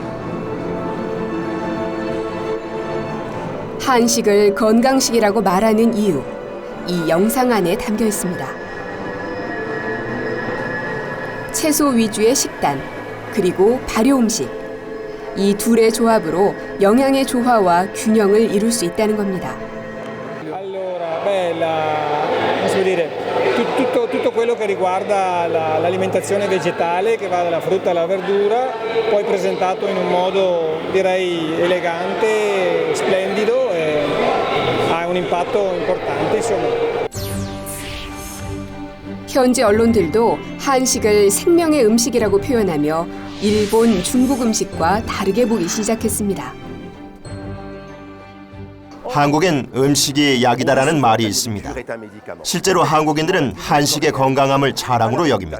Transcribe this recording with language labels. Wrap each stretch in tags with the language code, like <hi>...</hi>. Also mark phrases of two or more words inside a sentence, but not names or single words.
<ko>한식을 건강식이라고 말하는 이유, 이 영상 안에 담겨 있습니다. 채소 위주의 식단, 그리고 발효 음식. 이 둘의 조합으로 영양의 조화와 균형을 이룰 수 있다는 겁니다.</ko> <it>Tutto quello che riguarda l'alimentazione vegetale, che va dalla frutta alla verdura, poi presentato in un modo direi elegante, splendido e ha un impatto importante, insomma.</it> <ko>현지 언론들도 한식을 생명의 음식이라고 표현하며 일본, 중국 음식과 다르게 보기 시작했습니다. 한국엔 음식이 약이다라는 말이 있습니다. 실제로 한국인들은 한식의 건강함을 자랑으로 여깁니다.</ko>